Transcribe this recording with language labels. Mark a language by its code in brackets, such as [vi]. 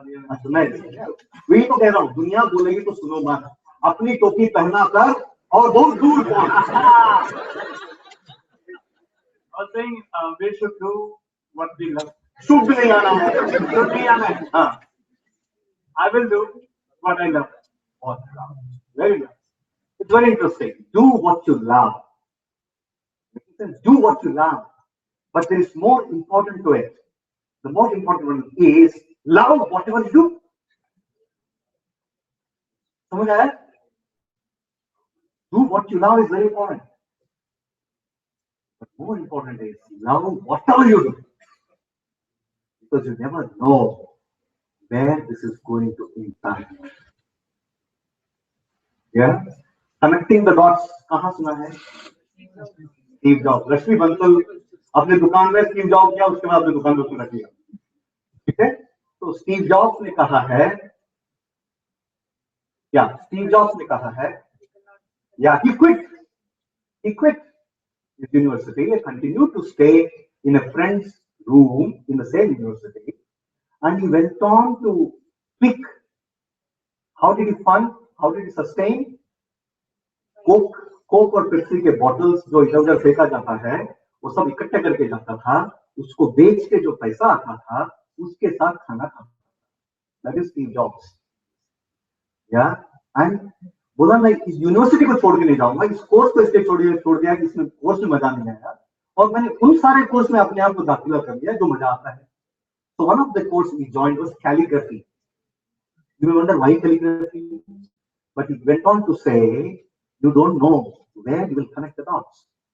[hi] अच्छा नहीं, वही तो कह रहा हूँ, दुनिया बोलेगी तो सुनो मत, अपनी टोपी पहना कर और बहुत दूर पहुंच. [en] I was saying we should do what we love. [hi] शुभ नहीं आना है, शुभ नहीं आना है. हाँ, [en] I will do what I love. very nice. It's very interesting. Do what you love. Do what you love. But there is more important to it. The most important one is love whatever you do. [hi] समझ आया? [en] Do what you love is very important. But more important is love whatever you do. Because you never know where this is going to impact. Yeah? Connecting the dots. [hi] कहाँ सुना है? [en] Steve Jobs. [hi] Lakshmi Bansal अपने दुकान में Steve job किया, उसके बाद अपने दुकान में उसने रख लिया. ठीक है? तो स्टीव जॉब्स ने कहा है, या [en] Steve Jobs ने कहा है, या he quit his university and continued to stay in a friend's room in the same university, and he went on to pick. How did he fund? How did he sustain? [hi] Coke और Pepsi के bottles जो इधर उधर फेंका जाता है, वो सब इकट्ठे करके जाता था, उसको बेच के जो पैसा आता था उसके साथ खाना खाता. [en] That is Steve Jobs. Yeah, and [hi] बोला मैं इस यूनिवर्सिटी को छोड़ के नहीं जाऊंगा, इस कोर्स को इसलिए छोड़ दिया कि इसमें कोर्स में मजा नहीं आया, और मैंने उन सारे कोर्स में अपने आप को दाखिला कर लिया जो मजा आता है. [en] So one of the course we joined was calligraphy. You may wonder why calligraphy, but he went on to say, you don't know where you will connect the dots.